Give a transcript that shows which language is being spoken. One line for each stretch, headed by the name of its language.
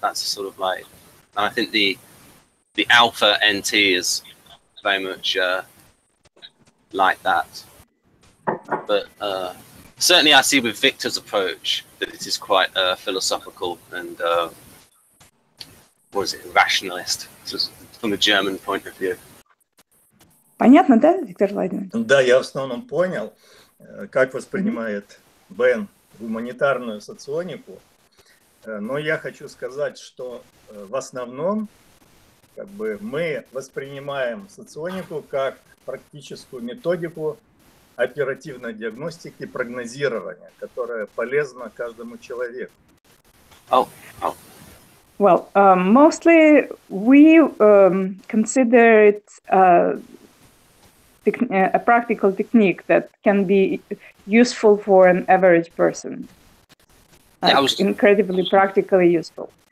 English: That's sort of like, and I think the alpha NT is very much like that. But certainly I see with Viktor's approach that it is quite philosophical and rationalist, from the German point of view.
Russian: Понятно, да, Виктор Владимирович? Да, я в основном понял, как воспринимает Бен гуманитарную соционику, но я хочу сказать, что в основном мы воспринимаем соционику как практическую методику оперативной диагностики и прогнозирования, которая полезна каждому человеку.
English: Well, mostly we consider it a practical technique that can be useful for an average person. Incredibly practically useful.